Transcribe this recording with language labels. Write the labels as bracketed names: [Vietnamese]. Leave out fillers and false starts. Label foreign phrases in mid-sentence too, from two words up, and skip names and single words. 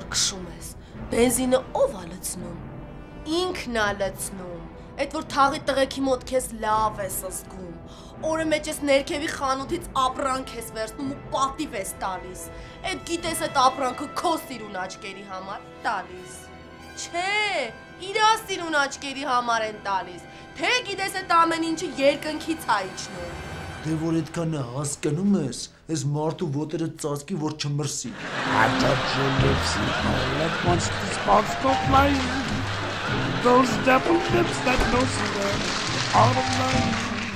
[Armenian] քշում ես, բենզինը ով է լցնում։ Ինքն է լցնում։ Այդ որ թաղի տղեկի մոտ քեզ լավ ես զգում։ Օրը մեջ ես ներքևի խանութից ապրանք ես վերցնում ու պատիվ ես տալիս։ Այդ գիտես այդ ապրանքը քո սիրուն աչքերի համար տալիս։ Չէ, իրա սիրուն աչքերի համար են տալիս։ Թե գիտես այդ ամեն ինչը երկնքից է իջնում։ Դե որ այդքան հասկանում ես, այս մարդու ոտերը ծածկի որ չմրսի։ [English] Once the sparks go flying, those devil lips that know see them out of line.